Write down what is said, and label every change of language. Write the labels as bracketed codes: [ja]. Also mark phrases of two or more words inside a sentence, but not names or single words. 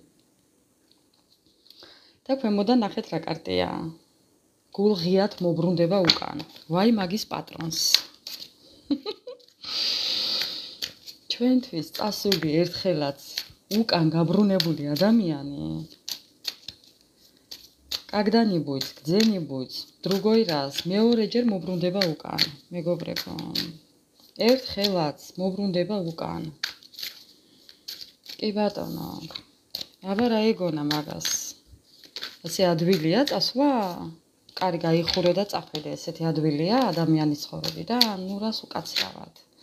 [ka] და ქვემოდან ნახეთ რა კარტია. გულღიად მობრუნდება უკან. ვაი მაგის პატრონს. ჩვენთვის წასული ერთხელაც უკან გაბრუნებული ადამიანი. [ru] Когда-нибудь, где-нибудь, другой раз, [ka] მეორეჯერ მობრუნდება უკან, მეგობრებო. ერთხელაც მობრუნდება უკან. კი ბატონო. აბა რა ეგონა მაგას? ასე ადვილია წასვლა? კარი გაიხურო და წახვიდე, ესეთი ადვილია ადამიანის ცხოვრებიდან, ნუ რას უკაცრავად.